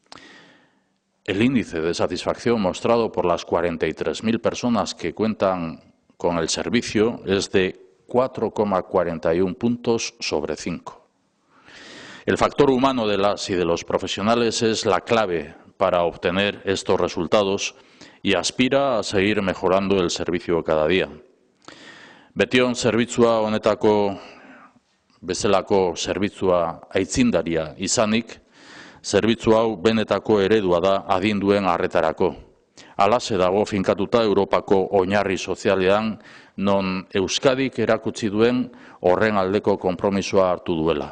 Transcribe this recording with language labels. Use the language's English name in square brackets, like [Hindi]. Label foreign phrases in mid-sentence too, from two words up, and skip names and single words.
[Spanish] El índice de satisfacción mostrado por las 43.000 personas que cuentan con el servicio es de 4,41 puntos sobre 5. El factor humano de las y de los profesionales es la clave para obtener estos resultados y aspira a seguir mejorando el servicio cada día. [Basque] Betion zerbitzua honetako bezalako zerbitzua aitzindaria izanik, zerbitzu hau benetako eredua da adinduen arretarako. Halaxe dago finkatuta Europako oinarri sozialean, non Euskadik erakutsi duen horren aldeko konpromisoa hartu duela.